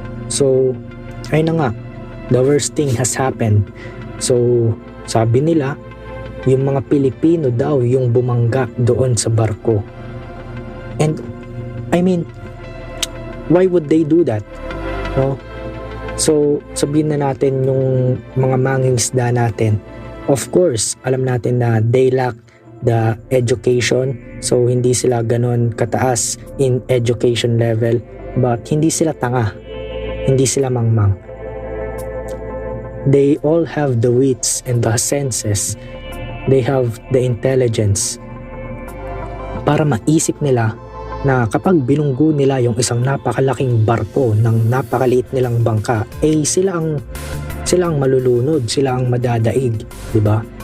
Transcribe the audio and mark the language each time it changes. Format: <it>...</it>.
<en>So,</en> <tl>ayun na nga,</tl> <en>the worst thing has happened.</en> <tl>So, sabi nila, yung mga Pilipino daw yung bumangga doon sa barko.</tl> <en>And, I mean, why would they do that? No?</en> <tl>So, sabihin na natin yung mga mangingisda natin.</tl> <en>Of course,</en> <tl>alam natin na</tl> <en>they lack the education.</en> <tl>So, hindi sila ganon kataas</tl> <en>in education level. But,</en> <tl>hindi sila tanga. Hindi sila mangmang.</tl> <en>They all have the wits and the senses. They have the intelligence</en> <tl>para maisip nila na kapag binunggo nila yung isang napakalaking barko ng napakaliit nilang bangka, sila ang malulunod, sila ang madadaig, di ba?</tl>